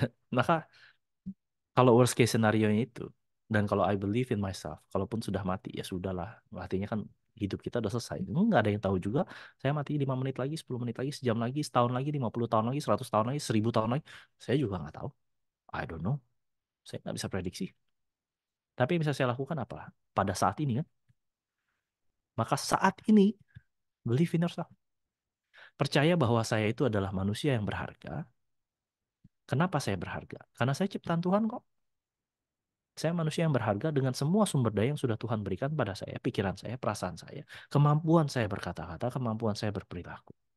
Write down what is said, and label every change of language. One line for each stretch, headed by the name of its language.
Indonesian: Maka kalau worst case scenario-nya itu, dan kalau
English: I believe in myself,
Indonesian: kalaupun sudah mati, ya sudahlah. Artinya kan hidup kita udah selesai. Nggak ada yang tahu juga, saya mati 5 menit lagi, 10 menit lagi, sejam lagi, setahun lagi, 50 tahun lagi, 100 tahun lagi, 1000 tahun lagi. Saya juga nggak tahu.
English: I don't know.
Indonesian: Saya nggak bisa prediksi. Tapi yang bisa saya lakukan apa? Pada saat ini kan. Maka saat ini,
English: believe in yourself.
Indonesian: Percaya bahwa saya itu adalah manusia yang berharga. Kenapa saya berharga? Karena saya ciptaan Tuhan kok. Saya manusia yang berharga dengan semua sumber daya yang sudah Tuhan berikan pada saya, pikiran saya, perasaan saya, kemampuan saya berkata-kata, kemampuan saya berperilaku.